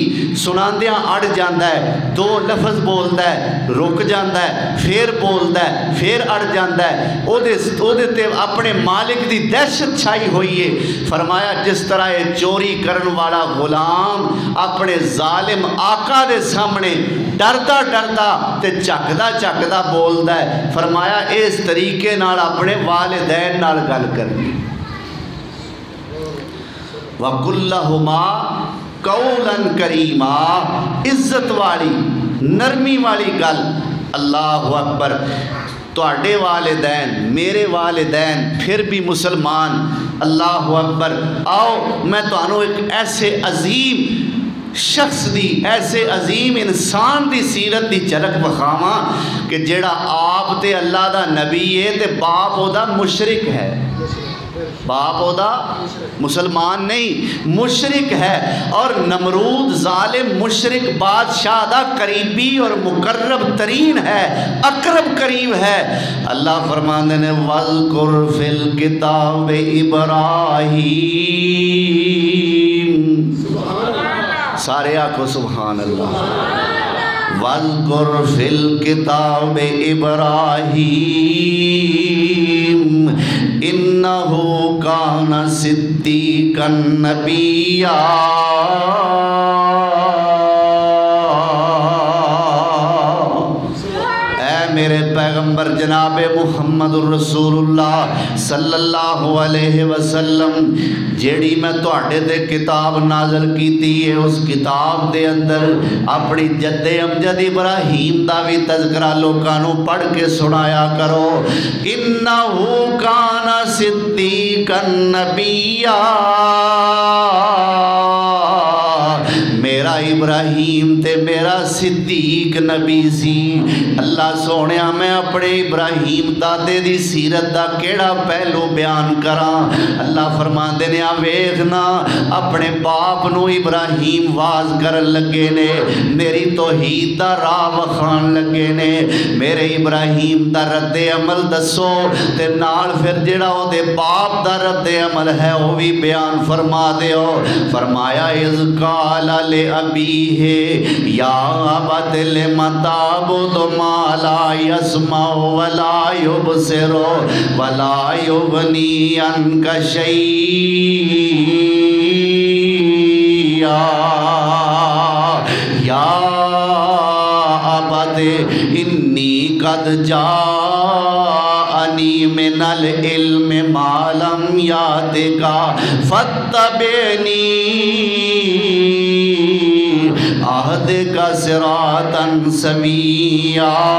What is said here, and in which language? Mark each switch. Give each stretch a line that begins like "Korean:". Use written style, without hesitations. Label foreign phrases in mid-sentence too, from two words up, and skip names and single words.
Punjabi: سناندیاں اڑ جاندہ ہے، دو لفظ بولتا ہے، رک جاندہ ہے، پھر بولتا ہے، پھر اڑ جاندہ ہے، او دے تے اپنے مالک دی دہشت چھائی ہوئی ہے۔ فرمایا جس طرح یہ چوری کرن والا غلام اپنے ظالم آقا دے سامنے ڈردا ڈردا تے چکدا چکدا بولتا ہے، فرمایا اس طریقے نال اپنے والدین نال گل کرنی۔
Arabic: وَقُلْ لَهُمَا قَوْلًا كَرِيمًا،
Punjabi: عزت والی نرمی والی گل۔
Arabic: اللہ اکبر،
Punjabi: تواڈے والدین میرے والدین پھر بھی مسلمان،
Arabic: اللہ اکبر،
Punjabi: آؤ میں تانوں ایک ایسے عظیم شخص دی، ایسے عظیم انسان دی سیرت دی جھلک بخاواں کہ جیڑا آپ تے اللہ دا نبی ہے تے باپ او دا مشرک ہے، باپ او دا مسلمان نہیں مشرک ہے، اور نمرود ظالم مشرک بادشاہ دا قریبی اور مقرب ترین ہے، اقرب قریب ہے۔ اللہ فرماندے نے
Arabic: وَاذْكُرْ فِي الْكِتَابِ إِبْرَاهِيمَ،
Punjabi: سارے آکھو
Arabic: سبحان اللہ۔ وَاذْكُرْ فِي الْكِتَابِ إِبْرَاهِيمَ إِنَّهُ كَانَ صِدِّيقًا نَبِيًّا۔
Punjabi: میرے پیغمبر جناب محمد الرسول اللہ
Arabic: صلی اللہ علیہ وسلم،
Punjabi: جیڑی میں تواڈے تے کتاب نازل کیتی ہے، اس کتاب دے اندر اپنی جد امجد ابراہیم دا بھی تذکرہ لوکانوں پڑھ کے سنایا کرو۔
Arabic: انہو کان صدیقا نبیّا،
Punjabi: میرا ابراہیم تے میرا صدیق نبی سی۔ اللہ سونیا میں اپنے ابراہیم دادے دی سیرت دا کیڑا پہلو بیان کراں۔ اللہ فرمان دینے ویکھنا، اپنے باپ نو ابراہیم واز کرن لگے نے، میری توحید دا راہ وکھان لگے نے، میرے ابراہیم دا رد عمل دسو تے نال پھر جڑا او دے باپ دا رد عمل ہے وہ بھی بیان فرما دیو۔
Arabic: فرمایا اذ قال لأبیہ یا ابت لم تعبد ما لا يسمع ولا يبصر ولا يغني عنك شيئا یا ابت انی قد جاءنی من العلم ما لم یاتک فاتبعنی اہدک صراطا سویا۔